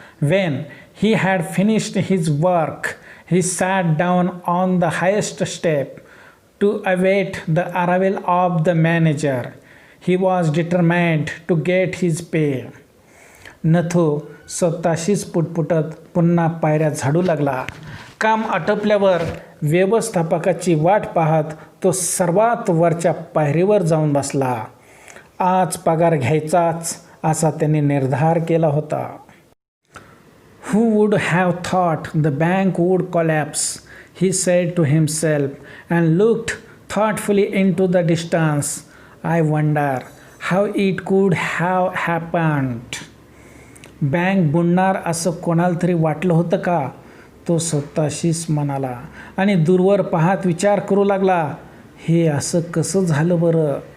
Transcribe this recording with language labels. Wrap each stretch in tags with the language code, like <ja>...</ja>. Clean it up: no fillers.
<en>When he had finished his work, he sat down on the highest step to await the arrival of the manager. He was determined to get his pay.</en> <mr>Nathu स्वतःशीच पुटपुटत पुन्हा पायऱ्या झाडू लागला. काम आटोपल्यावर व्यवस्थापकाची वाट पाहत तो सर्वात वरच्या पायरीवर जाऊन बसला. आज पगार घ्यायचाच असा त्याने निर्धार केला होता.</mr> <en>"Who would have thought the bank would collapse?" he said to himself and looked thoughtfully into the distance. "I wonder how it could have happened."</en> <mr>Bank बुडणार असं कोणाला तरी वाटलं होतं का? तो स्वतःशीच म्हणाला आणि दूरवर पाहत विचार करू लागला, हे असं कसं झालं बरं?</mr>